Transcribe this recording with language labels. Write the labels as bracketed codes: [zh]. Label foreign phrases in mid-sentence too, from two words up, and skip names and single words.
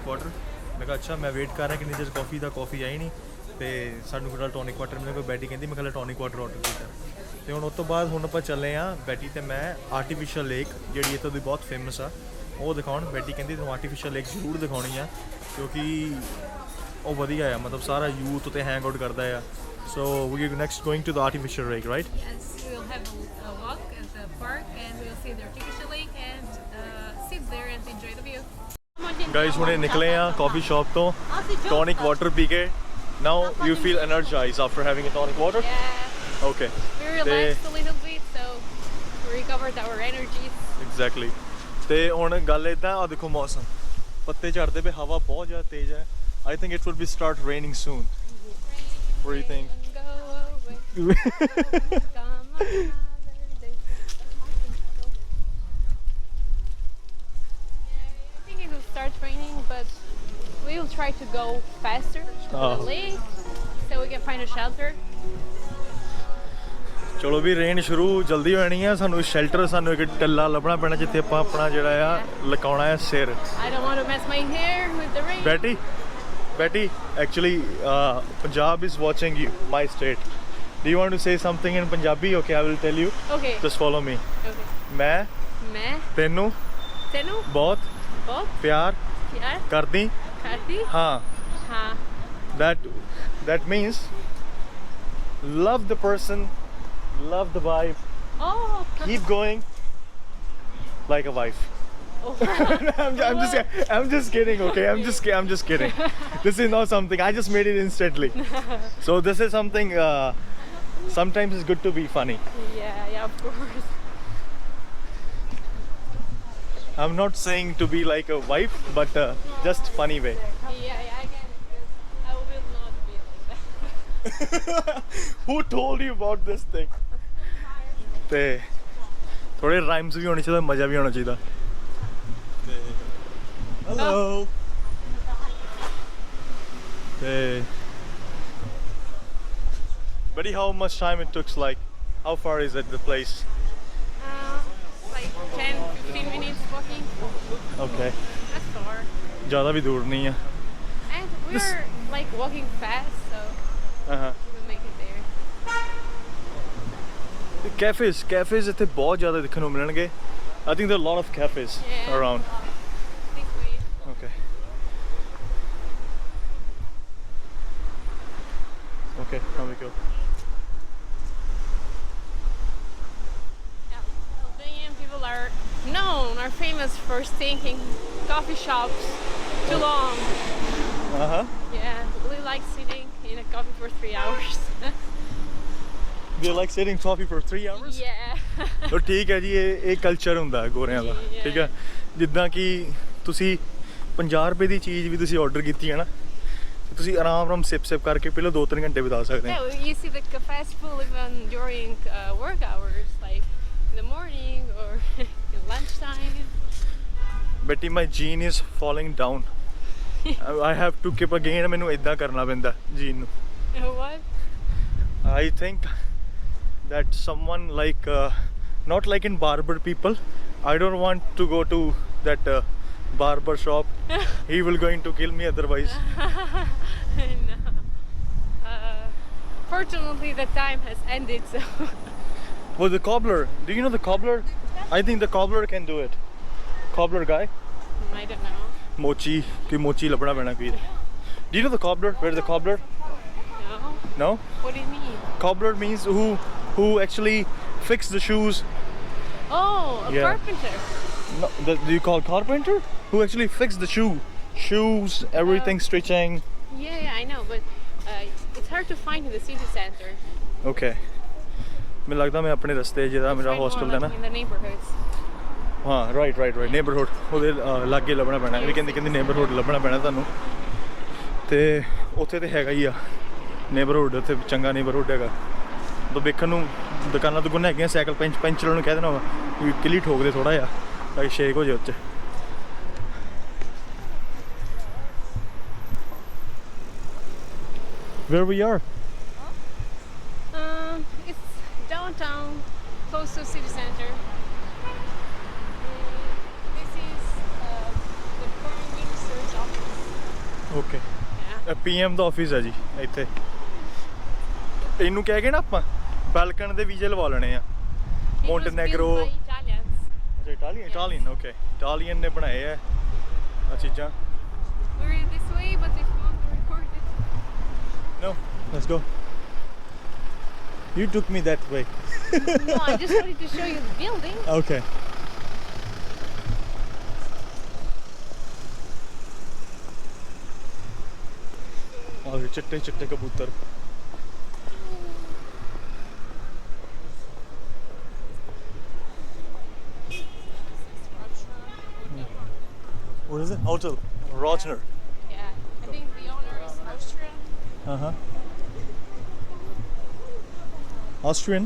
[pa] ਵਾਟਰ ਮੈਂ ਕਿਹਾ ਅੱਛਾ ਮੈਂ ਵੇਟ ਕਰ ਰਿਹਾ ਕਿ ਕਿੰਨੀ ਦੇਰ ਕਾਫੀ ਆਈ ਨਹੀਂ ਤੇ ਸਾਨੂੰ ਕਿਹੜਾ [en] tonic water [pa] ਮਿਲਿਆ ਕੋਈ ਬੈਟੀ ਕਹਿੰਦੀ ਮੈਂ ਕੱਲ੍ਹ [en] tonic water [pa] ਆਰਡਰ ਕੀਤਾ ਤੇ ਹੁਣ ਉਸ ਤੋਂ ਬਾਅਦ ਹੁਣ ਆਪਾਂ ਚੱਲੇ ਆ ਬੈਟੀ ਤੇ ਮੈਂ [en] artificial lake [pa] ਜਿਹੜੀ ਇੱਥੋਂ ਦੀ ਬਹੁਤ ਫੇਮਸ ਆ ਉਹ ਦਿਖਾਉਣ ਬੈਟੀ ਕਹਿੰਦੀ ਤੁਹਾਨੂੰ [en] artificial lake [pa] ਜ਼ਰੂਰ ਦਿਖਾਉਣੀ ਆ ਕਿਉਂਕਿ ਉਹ ਵਧੀਆ ਆ ਮਤਲਬ ਸਾਰਾ ਯੂਥ ਉੱਤੇ [en] hang out [pa] ਕਰਦਾ ਆ [en] so we are next going to the artificial lake right Yes, we'll have a walk at the park and we'll see the artificial lake and sit there and enjoy the view. [pa] ਗਾਇਸ ਹੁਣੇ ਨਿਕਲੇ ਆ [en] coffee shop [pa] ਤੋਂ [en] tonic water [pa] ਪੀ ਕੇ [en] now you feel energized after having a tonic water Yeah, ਓਕੇ we relaxed a little bit, so we recovered our energies. [pa] ਐਗਜ਼ੈਕਟਲੀ ਤੇ ਹੁਣ ਗੱਲ ਇਦਾਂ ਆ ਦੇਖੋ ਮੌਸਮ ਪੱਤੇ ਝੜਦੇ ਪਏ ਹਵਾ ਬਹੁਤ ਜ਼ਿਆਦਾ ਤੇਜ਼ ਹੈ [en] I think it will be start raining soon. What do you think? Go away. Come another day. I think it will start raining, but we will try to go faster to Oh. the lake so we can find a shelter. [pa] ਚਲੋ ਵੀ ਰੇਨ ਸ਼ੁਰੂ ਜਲਦੀ ਹੋ ਜਾਣੀ ਆ ਸਾਨੂੰ ਸ਼ੈਲਟਰ ਸਾਨੂੰ ਇੱਕ ਟੱਲਾ ਲੱਭਣਾ ਪੈਣਾ ਜਿੱਥੇ ਆਪਾਂ ਆਪਣਾ ਜਿਹੜਾ ਆ ਲਕਾਉਣਾ ਹੈ ਸਿਰ [en] I don't want to mess my hair with the rain. Betty actually Punjab is watching you my state do you want to say something in Punjabi okay I will tell you Okay. just follow me Okay. [pa] ਮੈਂ ਤੈਨੂੰ Tenu ਬਹੁਤ [hi] बहुत [pa] ਪਿਆਰ [hi] प्यार [pa] ਕਰਦੀ [hi] करती [pa] ਹਾਂ [hi] हाँ. [en] that means love the person love the vibe Oh. keep going like a wife Oh. I'm just kidding okay I'm just kidding this is not something I just made it instantly so this is something sometimes it's good to be funny Yeah, of course. I'm not saying to be like a wife but just funny way Yeah, I can. I will not be like that. who told you about this thing [pa] ਤੇ ਥੋੜੇ ਰਾਈਮਸ ਵੀ ਹੋਣੇ ਚਾਹੀਦੇ ਮਜ਼ਾ ਵੀ ਹੋਣਾ ਚਾਹੀਦਾ ਤੇ ਹੈਲੋ ਤੇ [en] buddy how much time it took like how far is it the place Like 10-15 minutes walking. okay That's far. [pa] ਜ਼ਿਆਦਾ ਵੀ ਦੂਰ ਨਹੀਂ ਆ [en] And we're like walking fast, so [pa] ਹਾਂ [en] we'll make it there. [pa] ਕੈਫੇਜ਼ ਇੱਥੇ ਬਹੁਤ ਜ਼ਿਆਦਾ ਦੇਖਣ ਨੂੰ ਮਿਲਣਗੇ [en] I think there are a lot of cafes Yeah. around This way. okay now we go Yeah. Albanian people are famous for stinking coffee shops too long. Yeah, we like sitting in a coffee for 3 hours. they like sitting coffee for 3 hours Yeah. [pa] ਉਹ ਠੀਕ ਹੈ ਜੀ ਇਹ ਕਲਚਰ ਹੁੰਦਾ ਹੈ ਗੋਰਿਆਂ ਦਾ [en] Yeah. [pa] ਠੀਕ ਹੈ ਜਿੱਦਾਂ ਕਿ ਤੁਸੀਂ 50 ਰੁਪਏ ਦੀ ਚੀਜ਼ ਵੀ ਤੁਸੀਂ ਆਰਡਰ ਕੀਤੀ ਹੈ ਨਾ ਤੇ ਤੁਸੀਂ ਆਰਾਮ ਸਿਪ ਕਰਕੇ ਪਹਿਲਾਂ 2-3 ਘੰਟੇ ਬਿਤਾ ਸਕਦੇ ਹੋ [en] Yeah, you see the cafes full even during work hours, like in the morning or in lunchtime. Betty my jean is falling down I have to keep again [pa] ਮੈਨੂੰ ਇਦਾਂ ਕਰਨਾ ਪੈਂਦਾ ਜੀਨ ਨੂੰ [en] What? I think that someone like not like in barber people I don't want to go to that barber shop he will going to kill me otherwise No. Fortunately, the time has ended, so. well the cobbler do you know the cobbler I think the cobbler can do it cobbler guy I don't know. [pa] ਮੋਚੀ ਲੱਭਣਾ ਪੈਣਾ ਕੋਈ [en] do you know the cobbler where's the cobbler No? no What do you mean? cobbler means who actually fix the shoes Oh, a Yeah. carpenter. no, do you call carpenter who actually fix the shoes everything stitching Yeah, I know, but it's hard to find in the city center. [pa] okay ਮੈਨੂੰ ਲੱਗਦਾ ਮੈਂ ਆਪਣੇ ਰਸਤੇ ਜਿਹੜਾ ਮੇਰਾ [en] Find more [pa] ਹੋਸਟਲ ਹੈ [en] like [pa] ਨਾ [en] in the neighborhoods. [pa] ਹਾਂ [en] right neighborhood [pa] ਉਹਦੇ ਲਾਗੇ ਲੱਭਣਾ ਪੈਣਾ ਇਹ ਕਹਿੰਦੀ ਨੇਬਰਹੁੱਡ ਲੱਭਣਾ ਪੈਣਾ ਤੁਹਾਨੂੰ ਤੇ ਉੱਥੇ ਤੇ ਹੈਗਾ ਹੀ ਆ ਨੇਬਰਹੁੱਡ ਉੱਥੇ ਚੰਗਾ ਨੇਬਰਹੁੱਡ ਹੈਗਾ ਤਾਂ ਵੇਖਣ ਨੂੰ ਦੁਕਾਨਾਂ ਦੁਕਾਨਾਂ ਹੈਗੀਆਂ [en] cycle puncture [pa] ਨੂੰ ਕਹਿ ਦੇਣਾ ਵਾ ਵੀ ਕਿਲੀ ਠੋਕ ਦੇ ਥੋੜਾ ਜਿਹਾ ਤਾਂ ਕਿ ਸ਼ੇਕ ਹੋ ਜਾਏ ਉੱਤੇ [en] Where we are? It's downtown, close to city center. This is the foreign minister's office. Okay. Yeah. [pa] PM ਦਾ ਆਫਿਸ ਹੈ ਜੀ ਇੱਥੇ ਇਹਨੂੰ ਕਹਿ ਕੇ ਨਾ ਆਪਾਂ ਬਾਲਕਨ ਦੇ ਵੀਜ਼ੇ ਲਵਾ ਲੈਣੇ ਆ [en] It was Montenegro. built by Italians. [pa] ਅੱਛਾ ਇਟਾਲੀਅਨ ਓਕੇ ਇਟਾਲੀਅਨ ਨੇ ਬਣਾਏ ਆ ਆ ਚੀਜ਼ਾਂ [en] We're this way, but if you want to record it. No, let's go. You took me that way. No, I just wanted to show you the building. Okay. [pa] ਔਰ ਚਿੱਟੇ ਚਿੱਟੇ ਕਬੂਤਰ [en] What is it? Hotel Rogner. Yeah, I think the owner is Austrian. Uh-huh. Austrian?